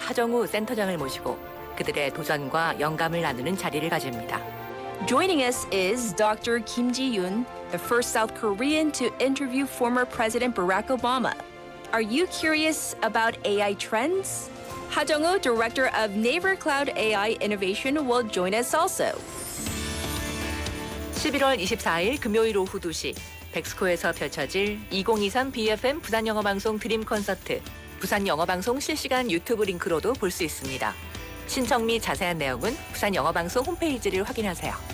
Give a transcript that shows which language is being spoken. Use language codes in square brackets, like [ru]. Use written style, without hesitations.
[ko] 하정우 센터장을 모시고 그들의 도전과 영감을 나누는 자리를 가집니다. [en] Joining us is Dr. Kim Ji-yoon, the first South Korean to interview former President Barack Obama. Are you curious about AI trends? Ha Jung-woo, Director of Naver Cloud AI Innovation, will join us also. [ko] 11월 24일 금요일 오후 2시 백스코에서 펼쳐질 2023 BFM 부산영어방송 드림 콘서트 부산영어방송 실시간 유튜브 링크로도 볼 수 있습니다. 신청 및 자세한 내용은 부산영어방송 홈페이지를 확인하세요.